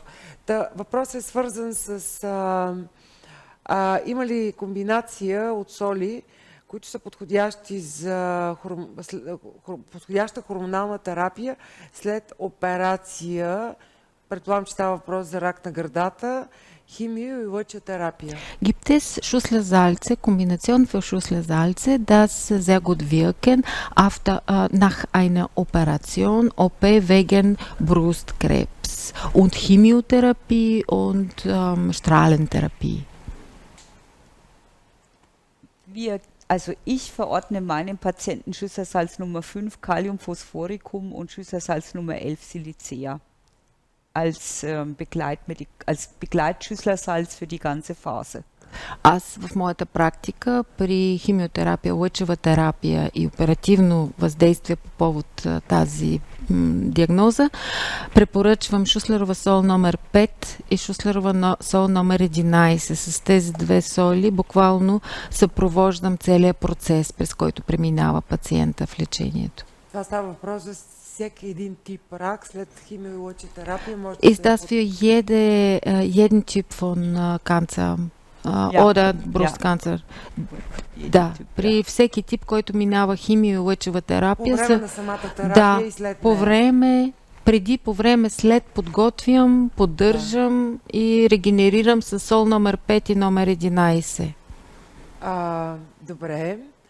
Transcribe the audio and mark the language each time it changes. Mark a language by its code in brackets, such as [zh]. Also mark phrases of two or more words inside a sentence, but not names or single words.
[bg] Въпросът е свързан с има ли комбинация от соли, които са подходящи за подходяща хормонална терапия след операция. Предполагам, че става въпрос за рак на гърдата, [de] Chemio- und Leuchttherapie. Gibt es Schüsselsalze, Kombination für Schüsselsalze, das sehr gut wirken nach einer Operation, OP wegen Brustkrebs und Chemiotherapie und Strahlentherapie? Also ich verordne meinen Patienten Schüsselsalz Nummer 5 Kaliumphosphoricum und Schüsselsalz Nummer 11 Silicea. Als Begleitschüsslersalz für die ganze Phase. [bg] Аз в моята практика при химиотерапия, лъчева терапия и оперативно въздействие по повод тази диагноза препоръчвам шуслерова сол номер 5 и шуслерова сол номер 11. С тези две соли буквално съпровождам целият процес, през който преминава пациента в лечението. Това става въпрос за всеки един тип рак след химио- и лъчетерапия може [de] Ist das für jeden Typ von Cancer oder Brustcancer? [bg] Да, при всеки тип, който минава химио- и лъчева терапия. По време на самата терапия и след по време, след подготвям, поддържам и регенерирам с сол номер 5 и номер 11. Добре.